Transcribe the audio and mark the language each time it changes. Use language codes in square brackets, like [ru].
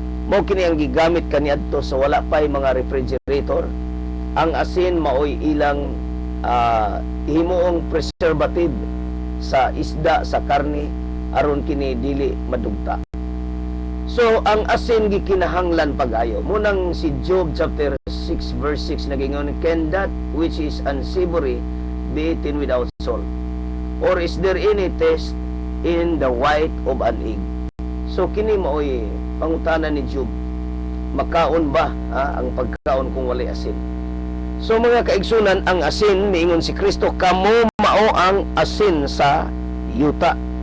[ceb] Mao kini ang gigamit kaniadto sa wala pay mga refrigerator. Ang asin maoy ilang himuong preservative sa isda, sa karne aron kini dili madugta. So ang asin gikinahanglan pag-ayo. Munang si Job chapter 6 verse 6 nagingon, [en] "Can that which is unsavory be eaten without salt? Or is there any taste in the white of an egg?" [ceb] So kini maoy pangutanan ni Job. Makaon ba ang pagkaon kung walay asin? So mga kaigsunan, ang asin miingon si Kristo, kamo mao ang asin sa yuta.